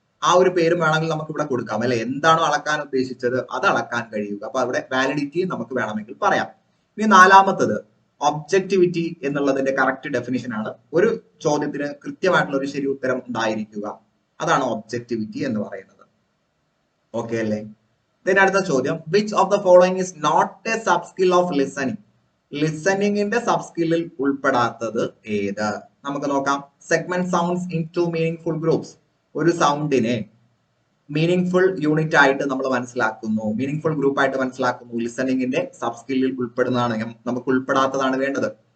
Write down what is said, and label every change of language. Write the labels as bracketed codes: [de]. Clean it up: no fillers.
[ml] ആ ഒരു പേരും വേണമെങ്കിൽ നമുക്ക് ഇവിടെ കൊടുക്കാം അല്ലെ. എന്താണോ അളക്കാൻ ഉദ്ദേശിച്ചത് അത് അളക്കാൻ കഴിയുക. അപ്പൊ അവിടെ വാലിഡിറ്റി നമുക്ക് വേണമെങ്കിൽ പറയാം. ഇനി നാലാമത്തത് ഒബ്ജക്ടിവിറ്റി എന്നുള്ളതിന്റെ കറക്റ്റ് ഡെഫിനിഷൻ ആണ്. ഒരു ചോദ്യത്തിന് കൃത്യമായിട്ടുള്ള ഒരു ശരി ഉത്തരം ഉണ്ടായിരിക്കുക, അതാണ് ഒബ്ജക്ടിവിറ്റി എന്ന് പറയുന്നത്. ഓക്കെ അല്ലേ? [en] then [ml] അടുത്ത ചോദ്യം, [en] which of the following is not a sub skill of listening? [ml] ലിസണിങ്ങിന്റെ sub സ്കില്ലിൽ ഉൾപ്പെടാത്തത് ഏത്? നമുക്ക് നോക്കാം. [en] Segment sounds into meaningful groups. [ml] ഒരു സൗണ്ടിനെ മീനിങ്ഫുൾ യൂണിറ്റ് ആയിട്ട് നമ്മൾ മനസ്സിലാക്കുന്നു, മീനിങ്ഫുൾ ഗ്രൂപ്പ് ആയിട്ട് മനസ്സിലാക്കുന്നു. ലിസണിങ്ങിന്റെ സബ് സ്കില്ലിൽ ഉൾപ്പെടുന്നതാണ്, നമുക്ക് ഉൾപ്പെടാത്തതാണ് വേണ്ടത്.